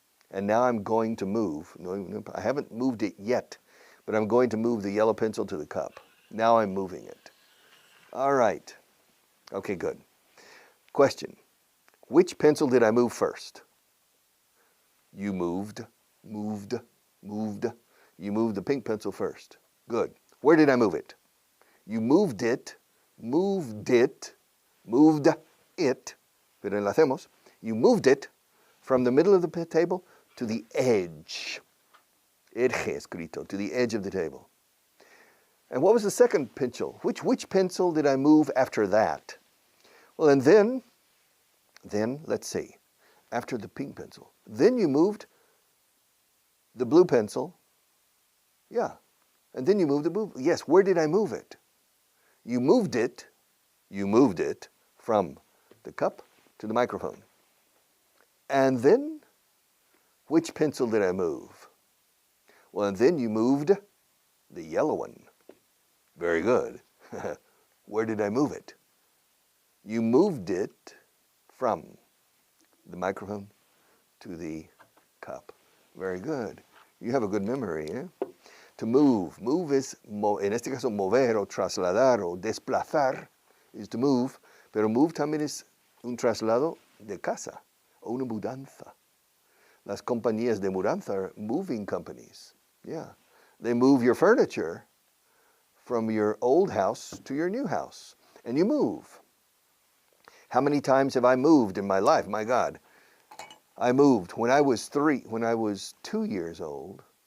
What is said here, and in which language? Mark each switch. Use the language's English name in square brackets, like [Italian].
[English] And now I'm going to move, no, I haven't moved it yet, but I'm going to move the yellow pencil to the cup. Now I'm moving it. All right. Okay, good. Question. Which pencil did I move first? You moved. You moved the pink pencil first. Good. Where did I move it? You moved it, [Spanish] pero enlacemos. [English] You moved it from the middle of the table to the edge. Edge escrito, to the edge of the table. And what was the second pencil? Which pencil did I move after that? Well, and then, let's see, after the pink pencil. Then you moved the blue pencil. Yeah. And then you moved the blue. Yes, where did I move it? You moved it from the cup to the microphone. And then, which pencil did I move? Well, and then you moved the yellow one. Very good. Where did I move it? You moved it from the microphone to the cup. Very good. You have a good memory, eh? To move. [Spanish] Move is, en este caso, mover o trasladar o desplazar [English] is to move, [Spanish] pero move también es un traslado de casa o una mudanza. Las compañías de mudanza [English] are moving companies. Yeah. They move your furniture from your old house to your new house, and you move. How many times have I moved in my life? My God. I moved when I was 2 years old.